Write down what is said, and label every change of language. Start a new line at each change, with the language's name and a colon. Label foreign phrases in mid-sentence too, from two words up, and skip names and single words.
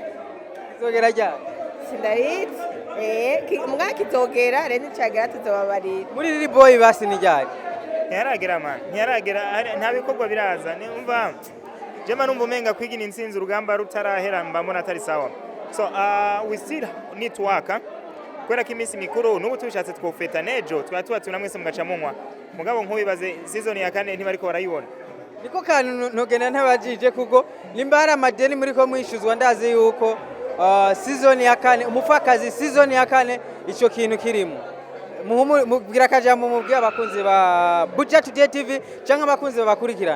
Rundi: izogera ryari sindayizi mbwa kitogera rero nicagera tuzobabarira muri riri boy basi ni ryari ntiyaragera man ntiyaragera nta bikorwa biraza numva jema numva umenga kwigina insinzi urugamba rutarahera mbambona atari sawa
English: so we still need to work
Rundi: kwera ko iminsi mikuru n'ubu tubishatse twofeta nejo twatuba tunamwese mugaca munywa mugabo nk'ubibaze season ya 4 ntibariko barayibona niko kantu ntogenda ntabajije kuko nimba hari amadeni muri ko mwishuzwa ndazi yuko season ya 4 umupfakazi season ya 4 ico kintu kirimo mubwira kajambo mubwira abakunzi ba Budget Today TV cyangwa abakunzi babakurikirana